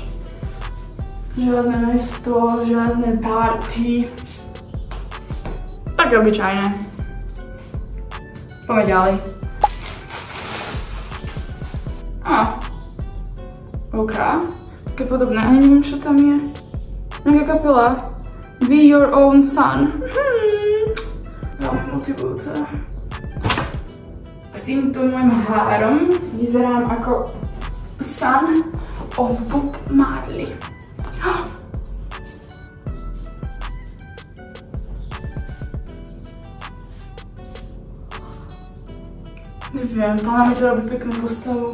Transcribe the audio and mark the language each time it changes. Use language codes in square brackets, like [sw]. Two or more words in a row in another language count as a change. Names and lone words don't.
[sk] Žiadne mesto, žiadne party. Také obyčajné. Poďme ďalej. OK. Také podobné, ani neviem, čo tam je. Nejaká kapela. [en] Be your own sun. [sk] Veľmi motivujúce. S týmto môjim három vyzerám ako [en] Son of Bob Marley. [sk] Neviem, pána mi to robí peknú postavu.